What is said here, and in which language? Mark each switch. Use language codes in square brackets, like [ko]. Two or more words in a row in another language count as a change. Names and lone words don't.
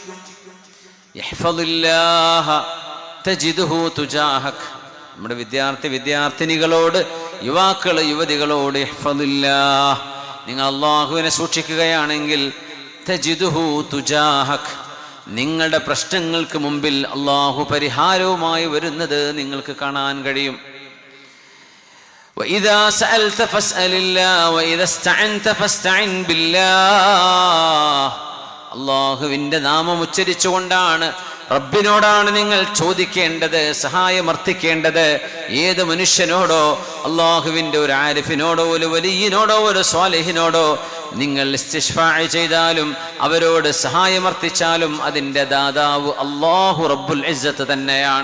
[ar] احفظ الله تجده تجاهك, [ml] നമ്മുടെ വിദ്യാർത്ഥിനികളോട്, യുവാക്കള്, യുവതികളോട് [ar] احفظ الله, [ml] നിങ്ങൾ അല്ലാഹുവിനെ സൂക്ഷിക്കുകയാണെങ്കിൽ [ar] تجده تجاهك, [ml] നിങ്ങളുടെ പ്രശ്നങ്ങൾക്ക് മുമ്പിൽ അല്ലാഹു പരിഹാരവുമായി വരുന്നത് നിങ്ങൾക്ക് കാണാൻ കഴിയും. [ar] وإذا سألت فاسأل الله وإذا استعنت فاستعن بالله. [ml] അള്ളാഹുവിൻ്റെ നാമം ഉച്ചരിച്ചുകൊണ്ടാണ്, റബ്ബിനോടാണ് നിങ്ങൾ ചോദിക്കേണ്ടത്, സഹായമർത്ഥിക്കേണ്ടത്. ഏത് മനുഷ്യനോടോ, അള്ളാഹുവിൻ്റെ ഒരു ആരിഫിനോടോ ഒരു വലിയനോടോ ഒരു സ്വാലിഹിനോടോ നിങ്ങൾ ഇസ്തിശ്ഫാ ചെയ്താലും അവരോട് സഹായമർത്ഥിച്ചാലും അതിൻ്റെ ദാതാവ് [ar] الله رب العزة [ml] തന്നെയാണ്.